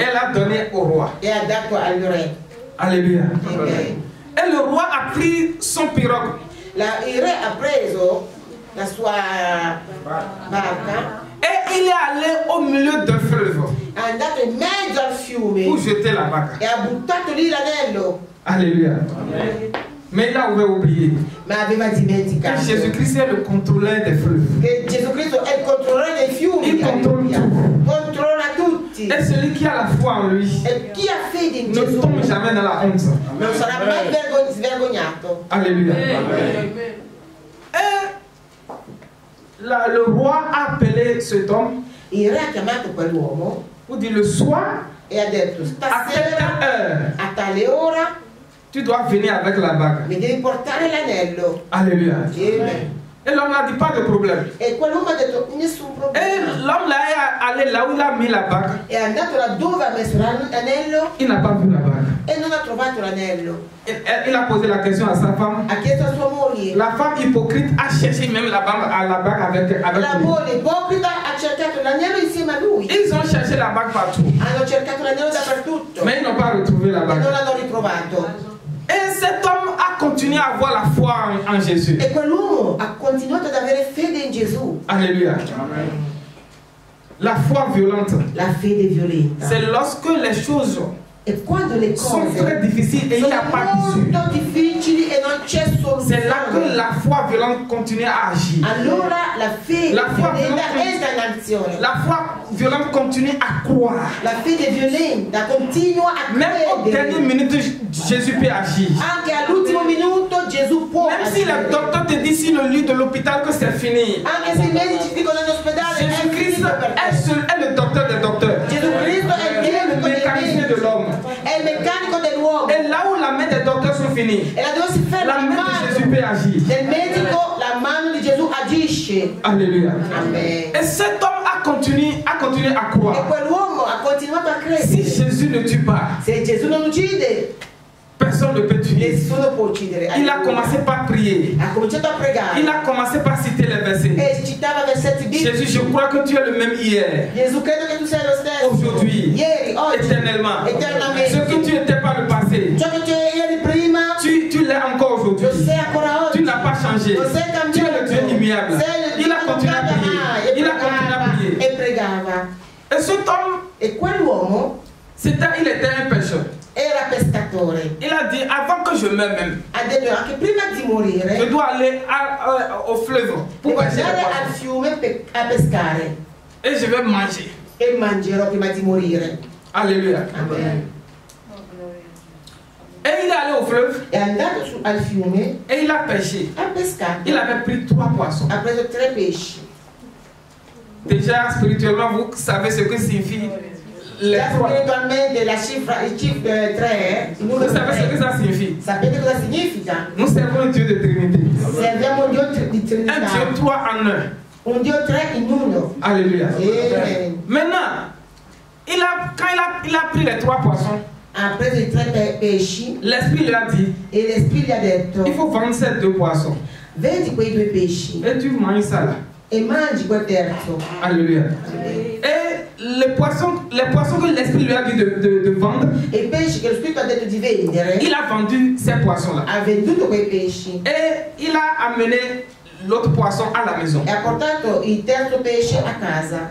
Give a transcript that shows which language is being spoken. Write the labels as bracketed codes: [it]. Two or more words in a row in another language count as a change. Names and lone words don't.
[fr] Elle a donné au roi. [it] e ha dato al re. [fr] Alléluia. Amen. Et le roi a pris son pirogue [it] Il re ha preso la sua barca, [fr] et il est allé au milieu d'un fleuve [it] è andato in mezzo al fiume [fr] pour jeter la bague. [it] e ha buttato lì l'anello, [fr] Alléluia. Mais il avait oublié [it] ma aveva [fr] que [it] dimenticato [fr] Jésus-Christ est le contrôleur des fleuves. [it] che Gesù Cristo è il controllore dei fiumi, Il controlla alleluia. tutto. Controlla tutti. [fr] Et celui qui a la foi en lui [it] E chi ha fede in [fr] ne [it] Gesù [fr] tombe jamais dans la honte. [it] non sarà mai svergognato. [fr] Alléluia. Et le roi a appelé cet homme [it] Il re ha chiamato quell'uomo [fr] pour dire le soir, [it] e ha detto: [fr] à telle [it] stasera [fr] heure, [it] a tale ora [fr] tu dois venir avec la bague. [it] mi devi portare l'anello. [fr] Alléluia. Amen. Et l'homme n'a dit pas de problème. [it] E quell'uomo ha detto: nessun [fr] Et [it] problema. [fr] l'homme là est allé là où il a mis la bague. [it] È andato laddove ha messo l'anello [fr] Il n'a pas vu la bague. [it] e non ha trovato l'anello. [fr] Il a posé la question à sa femme. [it] Ha chiesto a sua moglie. [fr] La femme hypocrite a cherché même la bague avec [it] La [fr] lui. [it] moglie ipocrita ha cercato l'anello insieme a lui. [fr] Ils ont cherché la bague partout. [it] Hanno cercato l'anello dappertutto [fr] Mais ils n'ont pas retrouvé la [it] e [fr] bague. [it] non l'hanno ritrovato. [fr] Et cet homme a continué à avoir la foi en Jésus. [it] E quell'uomo ha continuato ad avere fede in Gesù. [fr] Alléluia. La foi violente, [it] La fede violenta. [fr] c'est lorsque les choses [it] E quando le [fr] sont [it] cose [fr] très difficiles et il n'y a [it] sono [fr] pas d'issue, [it] molto difficili e non c'è [fr] c'est là que [it] soluzione, [fr] la foi violente continue à agir. [it] allora la fede [fr] La foi [it] violenta violenta- entra in azione. [fr] La foi violente continue à croire. [it] La fede violenta continua a [fr] Même aux dernières [it] credere. [fr] minutes, Jésus peut agir. [it] Anche all'ultimo minuto Gesù può [fr] Même si le [it] agire. [fr] docteur te dit sur le lit de l'hôpital que c'est fini, [it] Anche se i medici dicono in ospedale è [fr] Jésus-Christ [it] finito per te. [fr] est le docteur des docteurs. [it] Gesù Cristo è il [fr] Il est le [it] medico dei [fr] mécanicien de [it] medici, [fr] l'homme. [it] è il meccanico dell'uomo. [fr] Et là où la main des docteurs sont finies, [it] E là dove si ferma [fr] la [it] la [fr] main de [it] mano [fr] Jésus peut agir. [it] del medico, la mano di Gesù agisce. [fr] Alléluia. Amen. Et cet homme a continué à [it] E [fr] croire. [it] quell'uomo ha continuato a [fr] Si [it] credere. [fr] Jésus ne tue pas, [it] Se Gesù non uccide, [fr] personne ne peut tuer. [it] nessuno può uccidere. [fr] Il a commencé par prier. [it] Ha cominciato a pregare [fr] Il a commencé par citer les versets. [it] e citava versetti biblici. [fr] Jésus, je crois que tu es le même hier, [it] Gesù, credo che tu sei lo stesso. [fr] aujourd'hui, [it] Ieri, oggi, [fr] éternellement. [it] eternamente. [fr] Ce que tu n'étais pas le passé, [it] Ciò che tu eri prima, [fr] tu l'es encore aujourd'hui. [it] lo sei ancora oggi. [fr] Tu n'as pas changé. [it] Non sei [fr] Tu es [it] cambiato. [fr] le Dieu immuable. [it] Sei [fr] Il a continué à prier. Il a continué à prier. [it] e pregava. [fr] Et cet homme, [it] E quell'uomo [fr] il était un pécheur. [it] era pescatore. [fr] Il a dit, avant que je meure même, [it] Ha detto anche prima di morire [fr] je dois aller au fleuve pour [it] devo [fr] pêcher les [it] andare al [fr] poissons. [it] fiume a pescare [fr] Et je vais manger. [it] e mangerò prima di morire. [fr] Alléluia. Amen. Et il est allé au fleuve [it] È andato al fiume, [fr] et il a pêché. [it] ha pescato, [fr] Il avait pris 3 poissons. [it] ha preso 3 pesci. [fr] Déjà, spirituellement, vous savez ce que signifie les [it] Già [fr] 3. [it] spiritualmente la cifra, il 3, il numero [fr] Vous savez ce que [it] 3, [fr] ça signifie? [it] sapete cosa significa? [fr] Nous servons un Dieu de Trinité. [it] Serviamo un Dio di [fr] Un [it] Trinità, [fr] Dieu 3 en 1. [it] un Dio 3 in uno. [fr] Alléluia. Amen. Maintenant, quand il a pris les 3 poissons, [it] Ha preso i 3 pesci [fr] l'Esprit lui a dit, [it] e l'Esprit gli ha detto: [fr] il faut vendre ces 2 poissons. [it] vedi quei 2 pesci [fr] Et tu manges ça là. [it] e mangi quel terzo. [fr] Alléluia. Et les poissons que l'Esprit lui a dit de vendre, [it] E i pesci che lo Spirito ha detto di vendere, [fr] il a vendu ces poissons-là. [it] ha venduto quei pesci [fr] Et il a amené l'autre poisson à la maison. [it] e ha portato il terzo pesce a casa.